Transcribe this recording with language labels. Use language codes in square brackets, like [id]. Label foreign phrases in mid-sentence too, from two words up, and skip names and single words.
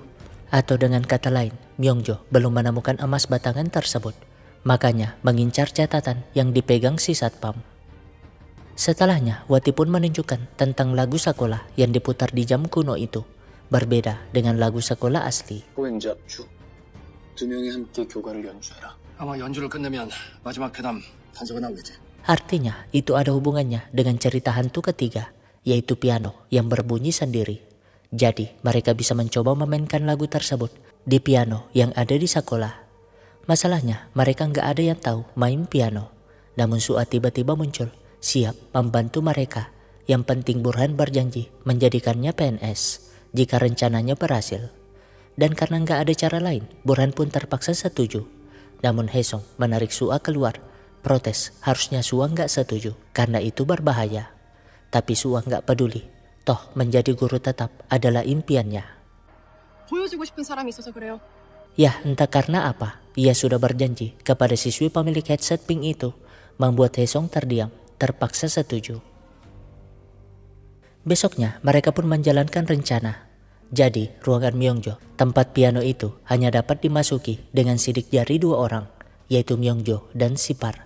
[id] Atau dengan kata lain, Myongjo belum menemukan emas batangan tersebut, makanya mengincar catatan yang dipegang si satpam. Setelahnya, Wati pun menunjukkan tentang lagu sekolah yang diputar di jam kuno itu, berbeda dengan lagu sekolah asli. [ko] 호행자 주. 두 명이 함께 교가를 연주해라. 아마 연주를 끝내면 마지막 회담 단서가 나오겠지. [id] Artinya, itu ada hubungannya dengan cerita hantu ketiga, yaitu piano yang berbunyi sendiri. Jadi, mereka bisa mencoba memainkan lagu tersebut di piano yang ada di sekolah. Masalahnya, mereka nggak ada yang tahu main piano. Namun Su'a tiba-tiba muncul, siap membantu mereka. Yang penting Burhan berjanji menjadikannya PNS jika rencananya berhasil. Dan karena nggak ada cara lain, Burhan pun terpaksa setuju. Namun Hesong menarik Su'a keluar, protes harusnya Su'a nggak setuju karena itu berbahaya. Tapi Su'a nggak peduli. Toh menjadi guru tetap adalah impiannya. [ko] 보여주고 싶은 사람이 있어서 그래요. [id] Ya entah karena apa, ia sudah berjanji kepada siswi pemilik headset pink itu, membuat Hesong terdiam, terpaksa setuju. Besoknya mereka pun menjalankan rencana. Jadi ruangan Myongjo, tempat piano itu hanya dapat dimasuki dengan sidik jari 2 orang, yaitu Myongjo dan Sipar.